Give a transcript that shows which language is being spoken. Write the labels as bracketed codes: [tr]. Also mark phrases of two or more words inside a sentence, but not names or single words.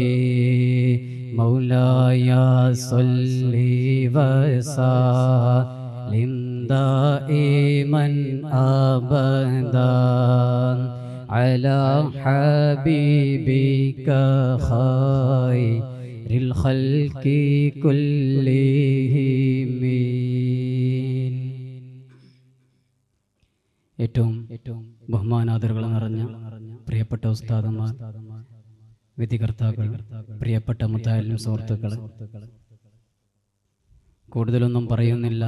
[ar] مولاي صل وسلم دائما أبدا على حبيبك خير الخلق كلهم. [ml] ഏറ്റവും ബഹുമാനാദരകൾ നിറഞ്ഞ പ്രിയപ്പെട്ട ഉസ്താദന്മാർ, വിധികർത്താക്കൾ, പ്രിയപ്പെട്ട മുത്താലിം സുഹൃത്തുക്കൾ, കൂടുതലൊന്നും പറയുന്നില്ല.